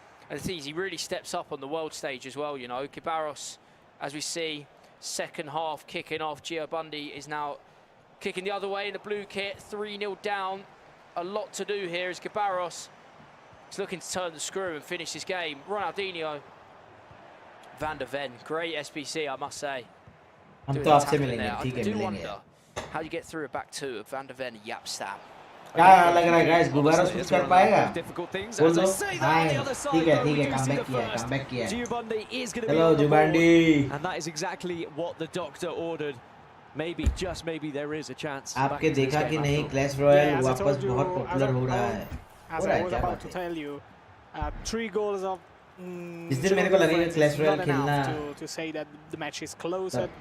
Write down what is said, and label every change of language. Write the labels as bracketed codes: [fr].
[en] And the thing is, he really steps up on the world stage as well, you know. Guibarros, as we see, second half kicking off. Gio Bundy is now kicking the other way in the blue kit, 3-0 down. A lot to do here as Guibarros is looking to turn the screw and finish this game. Ronaldinho, Van der Ven, great SBC, I must say. [hi] हम तो आपसे मिलेंगे, ठीक है मिलेंगे. [en] How do you get through a back two of Van der Ven and Yapstam? [hi] क्या लग रहा है guys, गुबारोस कुछ कर पाएगा? बोल दो. ठीक है, कमबैक किया. [en] Hello, Gio Bundy. And that is exactly what the doctor ordered. Maybe, just maybe, there is a chance. [hi] आपके देखा कि नहीं, Clash Royale वापस बहुत पॉपुलर हो रहा है. [en] As I was about to tell you, 3 goals of. [hi] इस दिन मेरे को लगेगा Clash Royale खेलना. [en] To say that the match is close.